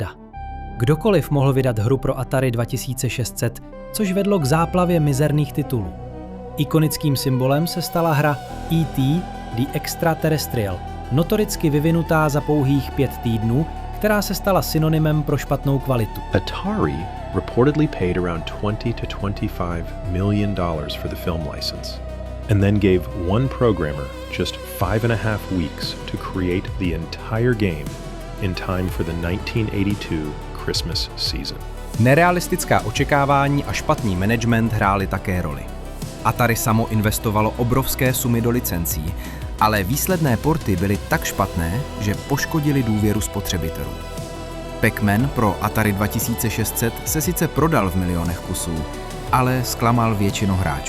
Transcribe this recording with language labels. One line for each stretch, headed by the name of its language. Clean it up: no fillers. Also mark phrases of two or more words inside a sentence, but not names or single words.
Czech: Kdokoliv mohl vydat hru pro Atari 2600, což vedlo k záplavě mizerných titulů. Ikonickým symbolem se stala hra E.T. The Extraterrestrial, notoricky vyvinutá za pouhých 5 týdnů, která se stala synonymem pro špatnou kvalitu.
English: Atari reportedly paid around $20 to $25 million for the film license, and then gave one programmer just 5.5 weeks to create the entire game in time for the 1982 Christmas season.
Czech: Nerealistická očekávání a špatný management hrály také roli. Atari samo investovalo obrovské sumy do licencí, ale výsledné porty byly tak špatné, že poškodily důvěru spotřebitelů. Pac-Man pro Atari 2600 se sice prodal v milionech kusů, ale zklamal většinu hráčů.